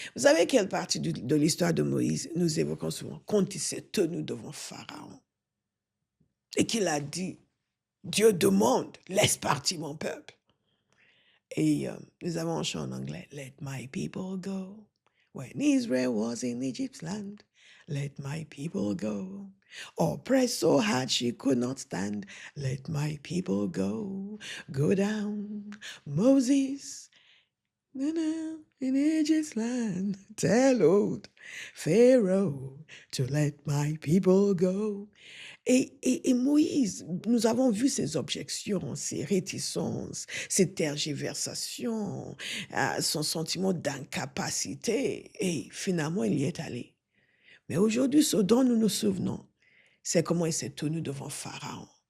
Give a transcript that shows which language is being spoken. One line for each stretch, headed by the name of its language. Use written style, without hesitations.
French: Vous savez quelle partie de l'histoire de Moïse nous évoquons souvent? Quand il s'est tenu devant Pharaon et qu'il a dit, Dieu demande, laisse partir mon peuple. Et nous avons un chant en anglais,
English: Let my people go. When Israel was in Egypt's land, let my people go. Oppressed so hard she could not stand, let my people go. Go down, Moses, in Egypt's land. Tell old Pharaoh to let my people go.
French: Et Moïse, nous avons vu ses objections, ses réticences, ses tergiversations, son sentiment d'incapacité. Et finalement, il y est allé. Mais aujourd'hui, ce dont nous nous souvenons, c'est comment il s'est tenu devant Pharaon.